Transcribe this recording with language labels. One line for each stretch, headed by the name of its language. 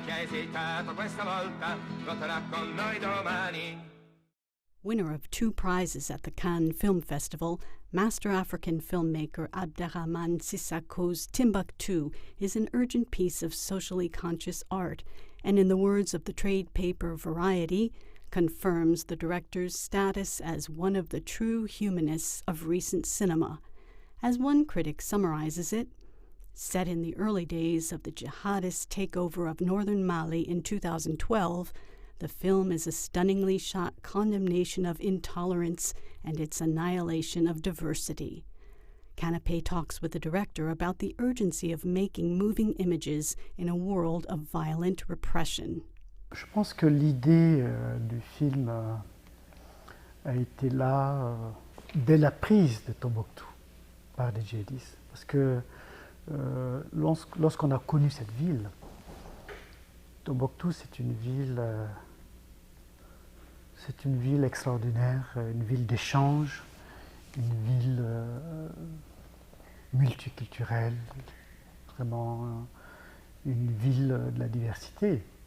Italian: Chi ha esitato questa volta lotterà con noi domani.
English: Winner of 2 prizes at the Cannes Film Festival, Master African filmmaker Abderrahmane Sissako's Timbuktu is an urgent piece of socially conscious art, and in the words of the trade paper Variety, confirms the director's status as one of the true humanists of recent cinema. As one critic summarizes it, set in the early days of the jihadist takeover of northern Mali in 2012, the film is a stunningly shot condemnation of intolerance and its annihilation of diversity. Canapé talks with the director about the urgency of making moving images in a world of violent repression.
French: Je pense que l'idée du film a été là dès la prise de Tombouctou par les djihadistes. Parce que lorsqu'on a connu cette ville, Tombouctou, c'est une ville extraordinaire, une ville d'échange, une ville multiculturelle, vraiment une ville de la diversité.